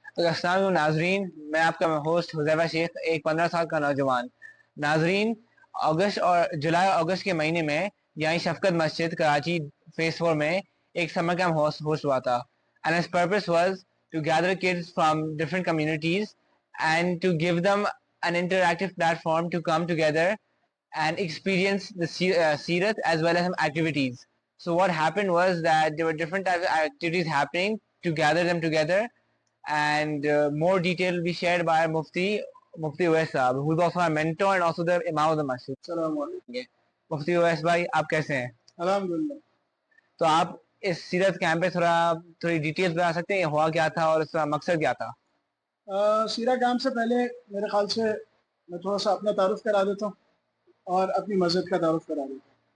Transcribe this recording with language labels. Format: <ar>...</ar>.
<ur>تو السلام علیکم ناظرین، میں آپ کا ہوسٹ حذیفہ شیخ، ایک 15 سال کا نوجوان. ناظرین، اگست اور جولائی اگست کے مہینے میں یہاں شفقت مسجد کراچی فیس 4 میں ایک سمر کیمپ ہوسٹ ہوا تھا.</ur> <en>And its purpose was to gather kids from different communities and to give them an interactive platform to come together and experience the Seerat as well as some activities. So what happened was that there were different types of activities happening to gather them together, and more detail will be shared by Mufti Uwais Sahab, who is also our mentor and also the Imam of the Masjid.</en> <ur>السلام علیکم. مفتی اویس بھائی، آپ کیسے ہیں؟ الحمدللہ. تو آپ اس سیرت کیمپ پہ تھوڑی ڈیٹیلز بتا سکتے ہیں، ہوا کیا تھا اور اس کا مقصد کیا تھا؟ سیرا کیمپ سے پہلے میرے خیال سے میں تھوڑا سا اپنا تعارف کرا دیتا ہوں اور اپنی مسجد کا تعارف کرا دیتا ہوں.</ur>